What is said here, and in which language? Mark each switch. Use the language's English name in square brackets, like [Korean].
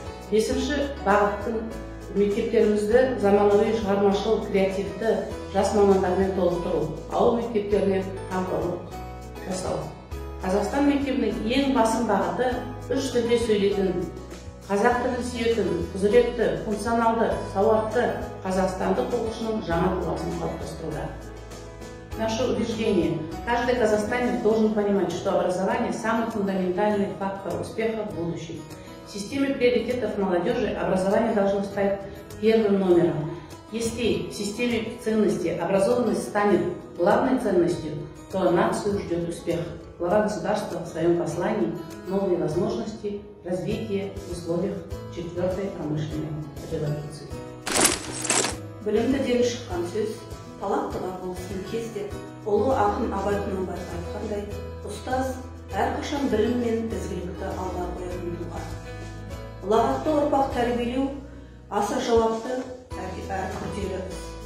[Kazakh] Бесінші бағыттың мектептерімізді заманауи шығармашыл, креативті жас мамандармен толықтыру, ауыл мектептеріне қамқорлық жасау. Қазақстан мектебінің ең басым бағыты үш тілде сөйлейтін, қазақ тілін сүйетін, құзыретті, функционалды, сауатты қазақстандық оқушының жаңа тұлғасын қалыптастыруда. [Russian] Наше убеждение: каждый казахстанец должен понимать, что образование – самый фундаментальный фактор успеха в будущем. В системе приоритетов молодежи образование должно стать первым номером. Если в системе ценностей образованность станет главной ценностью, то нацию ждет успех. Глава государства в своем послании «Новые возможности развития в условиях четвертой промышленной революции». [Kazakh] Білімді ден шыққан сөз, талаптыға болсын кезде, ұлы ақын Абай Құнанбаев айтқандай, ұстаз әрқашан білім мен ізгілікті алға қоятын тұлға. Ұлағатты ұрпақ тәрбиелеу аса жауапты әрі күрделі іс.